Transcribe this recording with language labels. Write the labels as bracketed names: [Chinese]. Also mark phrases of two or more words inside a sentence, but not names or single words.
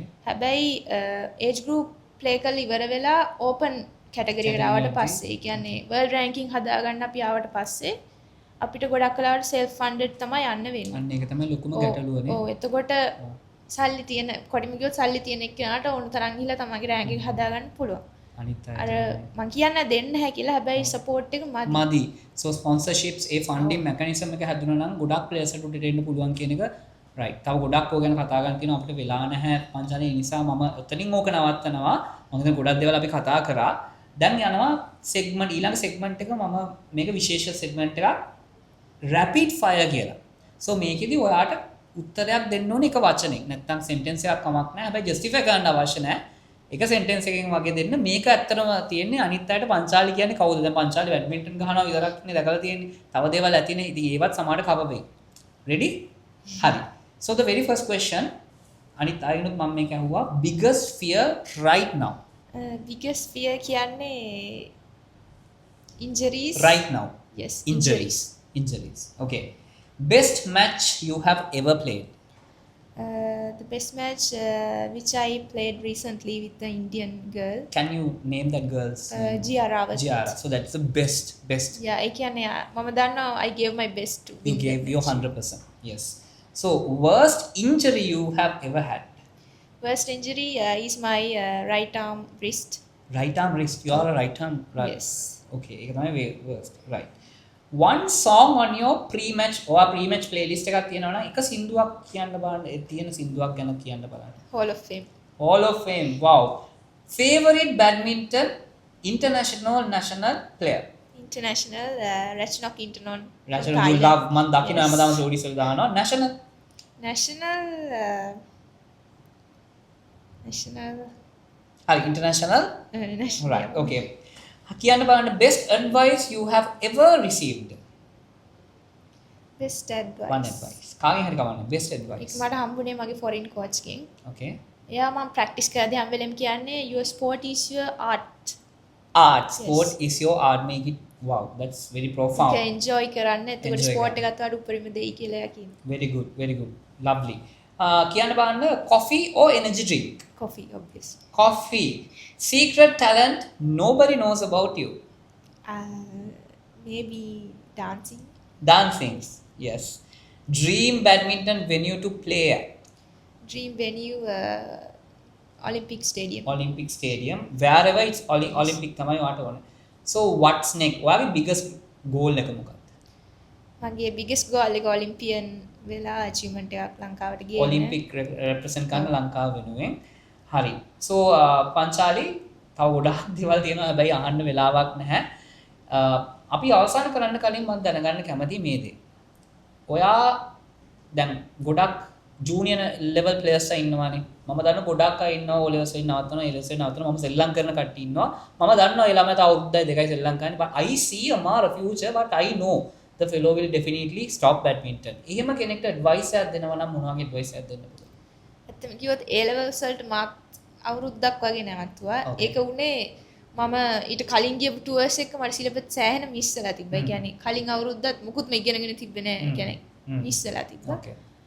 [Sinhala] හැබැයි [English] age group play [Sinhala] කරලා ඉවර වෙලා [English] open category [Sinhala] එකට ආවට පස්සේ ඒ කියන්නේ [English] world ranking [Sinhala] හදාගන්න අපි ආවට පස්සේ අපිට ගොඩක් වෙලාවට [English] self funded [Sinhala] තමයි යන්න වෙන්නේ. අන්න ඒක තමයි ලොකුම ගැටලුවනේ. ඔව් එතකොට සල්ලි තියෙන කොටිම ගියොත් සල්ලි තියෙන එක්කනට ඕන තරම් ගිහලා තමන්ගේ රෑන්ක් එක හදාගන්න පුළුවන්. අනිත් අය අර මං කියන්නේ දෙන්න නැහැ කියලා හැබැයි සපෝට් එක මදි. so sponsorships ඒ [English] funding mechanism [Sinhala] එක හැදුනා නම් ගොඩක් players ට උඩට එන්න පුළුවන් කියන එක right. තව ගොඩක් ඕක ගැන කතා කරන්න තියෙනවා අපිට වෙලා නැහැ පංචානේ. ඒ නිසා මම එතනින් ඕක නවත්තනවා. මම හිතන්නේ ගොඩක් දේවල් අපි කතා කරා. දැන් යනවා segment ඊළඟ segment එක මම මේක විශේෂ segment එකක් [English] rapid fire [Sinhala] කියලා. so මේකෙදි ඔයාට උත්තරයක් දෙන්න ඕනේ එක වචනෙන්. නැත්නම් sentence එකක් කමක් නැහැ. හැබැයි justify කරන්න අවශ්‍ය නැහැ. එක sentence එකකින් වගේ දෙන්න. මේක ඇත්තටම තියෙන්නේ අනිත් අයට පංචාලි කියන්නේ කවුද? දැන් පංචාලි බැඩ්මින්ටන් ගහනවා විතරක් නේ දැකලා තියෙන්නේ. තව දේවල් ඇතිනේ. ඉතින් ඒවත් සමහරට cover වෙයි. ready? හරි. [English] so the very first question [Sinhala] අනිත් අයිනුත් මම මේක අහුවා [English] biggest fear right now. biggest fear කියන්නේ injuries. right now. yes injuries. Okay. Best match you have ever played? The best match which I played recently with the Indian girl. Can you name that girl's name? Giara. So that's the best. Yeah, I can. Mama danna I gave my best to. You gave your 100%. Yes. So worst injury you have ever had? Worst injury is my right arm wrist. Right arm wrist. You are a right arm. Right. Yes. Okay. [Sinhala] ඒක තමයි [English] worst. Right. One song on your pre-match playlist [Sinhala] එකක් තියෙනවා නම් එක සින්දුවක් කියන්න බලන්න. ඒ තියෙන සින්දුවක් ගැන කියන්න බලන්න. [English] Hall of Fame. Hall of Fame. Wow. Favorite badminton international national player? International Ratchanok Intanon. [Sinhala] National [English] you love man [Sinhala] දකින්න හැමදාම stories වල දානවා. [English] National හරි international right okay. [Sinhala] කියන්න බලන්න [English] best advice you have ever received. Best advice. One advice. [Sinhala] කාගෙන් හරි කවන්න [English] best advice. [Sinhala] ඒක මට හම්බුනේ මගේ [English] foreign coach [Sinhala] කෙන්. [English] Okay. [Sinhala] එයා මම practice කරද්දී හැම වෙලෙම කියන්නේ [English] your sport is your art. Sport is your art. Make it wow. That's very profound. [Sinhala] ඒක enjoy කරන්න. එතකොට sport එකත් වඩා උපරිම දෙයි කියලා එයා කියනවා. [English] Very good. Lovely. [Sinhala] කියන්න බලන්න [English] coffee or energy drink? Coffee obviously. Coffee. Secret talent nobody knows about you? Maybe dancing. Dancing, yes. Dream badminton venue to play at? Dream venue Olympic Stadium. Olympic Stadium. Wherever it's Olympic [Sinhala] තමයි වාට ඕනේ. [English] So what's next? ඔයාගේ biggest goal [Sinhala] එක මොකක්ද? මගේ [English] biggest goal [Sinhala] එක Olympian වෙලා achievement එකක් ලංකාවට ගේන්න. [English] Olympic represent [Sinhala] කරන ලංකාව වෙනුවෙන්. හරි. So පංචාලි තව ගොඩක් දේවල් තියෙනවා හැබැයි අහන්න වෙලාවක් නැහැ. අපි අවසන් කරන්න කලින් මම දැනගන්න කැමතියි මේ දේ. ඔයා දැන් ගොඩක් [English] junior level players [Sinhala] ඉන්නවානේ. මම දන්න ගොඩක් අය ඉන්නවා O levels වලින් නවත්තනවා A levels වලින් නවත්තනවා. මම සෙල්ලම් කරන කට්ටිය ඉන්නවා. මම දන්නවා ඒ ළමයා තව අවුරුද්දයි දෙකයි සෙල්ලම් කරන්නේ. [English] But I see a future but I know the fellow will definitely stop badminton. [Sinhala] එහෙම කෙනෙක්ට advice එකක් දෙනවා නම් මොන වගේ advice එකක් දෙන්න පුළුවන්? ඇත්තම කිව්වොත් A levels වලට මාක් අවුරුද්දක් වගේ නැවතුවා. ඒක උනේ මම ඊට කලින් ගියපු ටුවර්ස් එක මට සිලබස් සෑහෙන මිස් වෙලා තිබ්බා. ඒ කියන්නේ කලින් අවුරුද්දත් මුකුත්ම ඉගෙනගෙන තිබ්බේ නෑ. ඒ කියන්නේ මිස් වෙලා තිබ්බා.